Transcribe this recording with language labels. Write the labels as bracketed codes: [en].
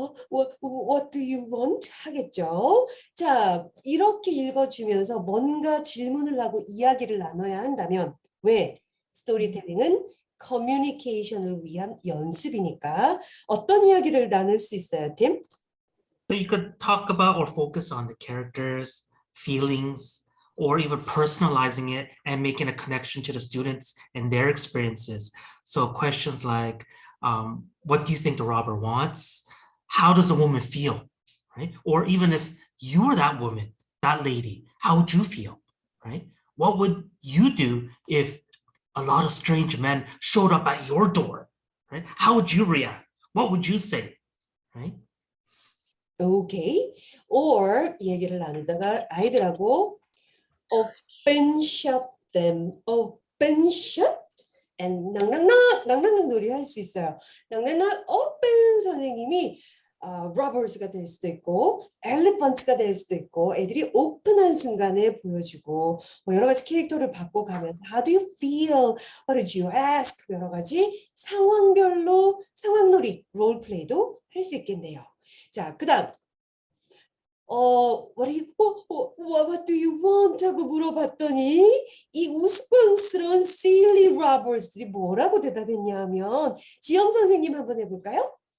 [en] What do you want? [ko] 하겠죠. 자, 이렇게 읽어주면서 뭔가 질문을 하고 이야기를 나눠야 한다면 왜? 스토리텔링은 커뮤니케이션을 위한 연습이니까 어떤 이야기를 나눌 수 있어요, 팀? [en] So you could talk about or focus on the characters, feelings, or even personalizing it and making a connection to the students and their experiences. So questions like, what do you think the robber wants? How does a woman feel, right? Or even if you were that woman, that lady, how would you feel, right? What would you do if a lot of strange men showed up at your door, right? How would you react? What would you say, right? Okay. [ko] Or 이 얘기를 나누다가 아이들하고 [en] open shut them, open shut and [ko] 낭낭낙 놀이 할 수 있어요. 낭낭낙 open 선생님이 robbers가 될 수도 있고 elephant가 될 수도 있고 애들이 오픈한 순간에 보여주고 뭐 여러 가지 캐릭터를 바꿔가면서 [en] how do you feel? What did you ask? [ko] 여러 가지 상황별로 상황놀이 롤플레이도 할 수 있겠네요. 자, 그다음 [en] what do you want? [ko] 하고 물어봤더니 이 우스꽝스러운 silly robbers들이 뭐라고 대답했냐면 지영 선생님 한번 해볼까요?